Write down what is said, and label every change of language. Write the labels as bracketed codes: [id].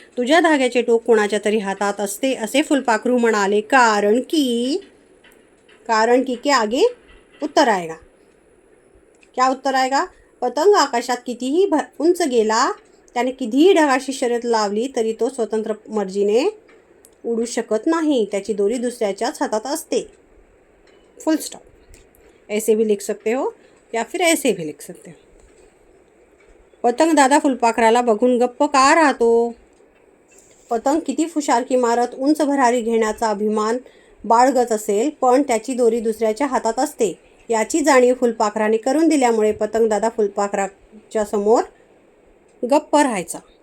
[mr] तुझ्या धाग्याचे टोक कोणाच्या तरी हातात असते असे फुलपाखरू म्हणाले, कारण की [hi] के आगे उत्तर आएगा. क्या उत्तर आएगा? [mr] पतंग आकाशात कितीही उंच गेला, त्याने कितीही ढगाशी शर्यत लावली तरी तो स्वतंत्र मर्जीने उडू शकत नाही. त्याची दोरी दुसऱ्याच्याच हातात असते. [en] Full stop. [hi] ऐसे भी लिख सकते हो या फिर ऐसे भी लिख सकते हो. [mr] पतंग दादा फुलपाखराला बघून गप्प का राहतो? पतंग किती फुशारकी मारत उंच भरारी घेण्याचा अभिमान बाळगत असेल, पण त्याची दोरी दुसऱ्याच्या हातात असते. याची जाणीव फुलपाखराने करून दिल्यामुळे पतंग दादा फुलपाखराच्या समोर गप्प राहायचा.